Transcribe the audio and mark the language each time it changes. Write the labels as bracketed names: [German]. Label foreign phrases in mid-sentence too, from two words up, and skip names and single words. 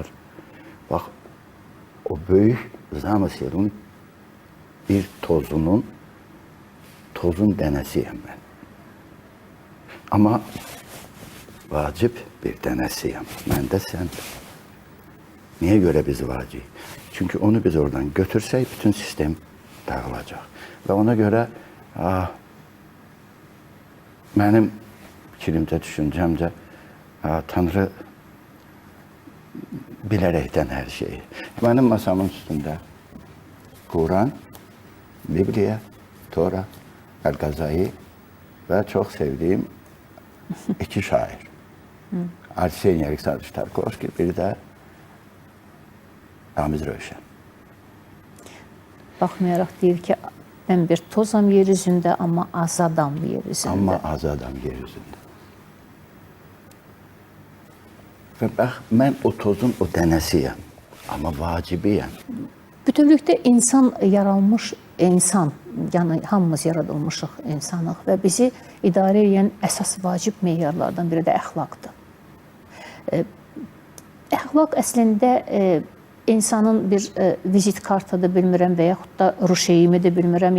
[Azerbaijani] Bax, o böyük zamısılın bir tozun dənəsiyəm mən. Amma vacib bir dənəsiyəm. Mən də sən. [Turkish] Niye göre biz vacib? Çünkü onu biz oradan götürsek bütün sistem dağılacak. Ve ona göre benim fikrimce, düşüncemce Tanrı bilerekten her şeyi. Benim masamın üstünde Kur'an, Bibliya, Tora, El-Gazai ve çok sevdiğim iki şair. Arsen Aleksandr Tarkovski, bir de Ramiz Rövşən. [Azerbaijani] Baxmayaraq deyir ki, mən bir tozam yer üzündə, amma azadam yer üzündə. Ama azadam yer üzündə. [Turkish] Ve bak, ben o tozun [Azerbaijani] o dənəsiyəm, ama vacibiyəm. Bütövlükdə insan yaranmış insan, yəni hamımız yaradılmışıq insanıq və bizi idarə edən əsas vacib meyarlardan biri də əxlaqdır. Əxlaq əslində insanın bir vizit kartıdır, bilmirəm və yaxud da ruşeyimidir, bilmirəm.